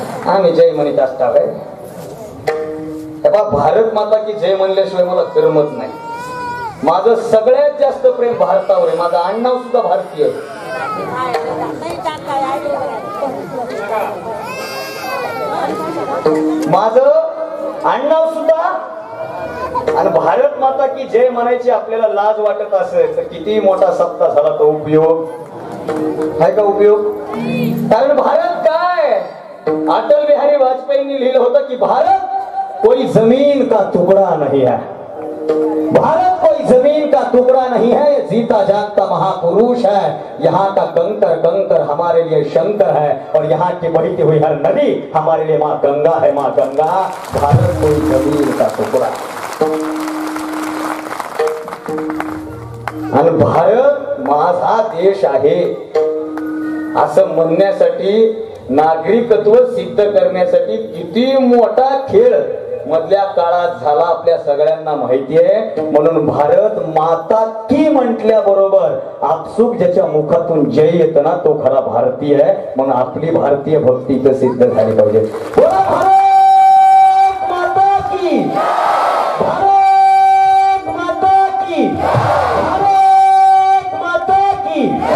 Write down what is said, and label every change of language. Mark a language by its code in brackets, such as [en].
[mr] आम्ही जय म्हणत असता काय भारत माता की जय म्हणल्याशिवाय मला करमत नाही माझं सगळ्यात जास्त प्रेम भारतावर आहे माझं आडनाव सुद्धा भारतीय माझं आडनाव सुद्धा आणि भारत माता की जय म्हणायची आपल्याला लाज वाटत असेल तर किती मोठा सत्ता झाला तो उपयोग आहे का उपयोग कारण भारत काय अटल बिहारी वाजपेयींनी लिहिलं होतं की भारत [hi] कोई जमीन का टुकड़ा नहीं है, भारत कोई जमीन का टुकड़ा नहीं है, ये जीता जागता महापुरुष है। यहाँ का कंकर कंकर हमारे लिए शंकर है और यहाँ की बहती हुई हर नदी हमारे लिए माँ गंगा है, माँ गंगा। भारत कोई जमीन का टुकड़ा [mr] आणि भारत माझा देश आहे असं म्हणण्यासाठी, नागरिकत्व सिद्ध करण्यासाठी किती मोठा खेळ मधल्या काळात झाला आपल्या सगळ्यांना माहिती आहे। म्हणून भारत माता की म्हटल्याबरोबर आपसुक ज्याच्या मुखातून जय येतं ना तो खरा भारतीय आहे। म्हणून आपली भारतीय भक्ती तर सिद्ध झाली पाहिजे। बोला [hi] भारत माता की, भारत माता की, भारत माता की।